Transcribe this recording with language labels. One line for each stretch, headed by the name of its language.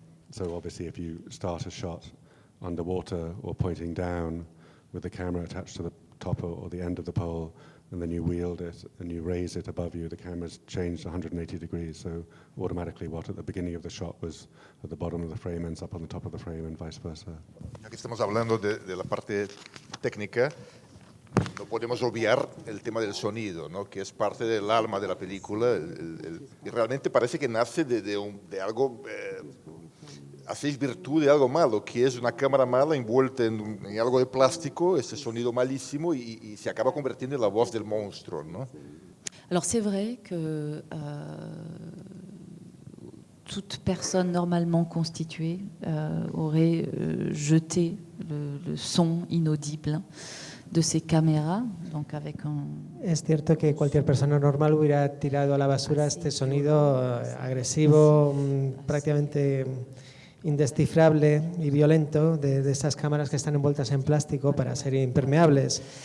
English: So obviously if you start a shot underwater or pointing down with the camera attached to the top or the end of the pole, and then you wield it and you raise it above you, the camera's changed 180 degrees, so automatically what at the beginning of the shot was at the bottom of the frame ends up on the top of the frame and vice versa.
Spanish: Ya que estamos hablando de la parte técnica, no podemos obviar el tema del sonido, ¿no? Que es parte del alma de la película, y realmente parece que nace de algo, hacéis virtud de algo malo, que es una cámara mala envuelta en algo de plástico, ese sonido malísimo, y se acaba convirtiendo en la voz del monstruo, ¿no?
French: Alors c'est vrai que toute personne normalement constituée aurait jeté le son inaudible de ces caméras, donc avec un...
Spanish: Es cierto que cualquier persona normal hubiera tirado a la basura este sonido agresivo, prácticamente indescifrable y violento de estas cámaras que están envueltas en plástico para ser impermeables.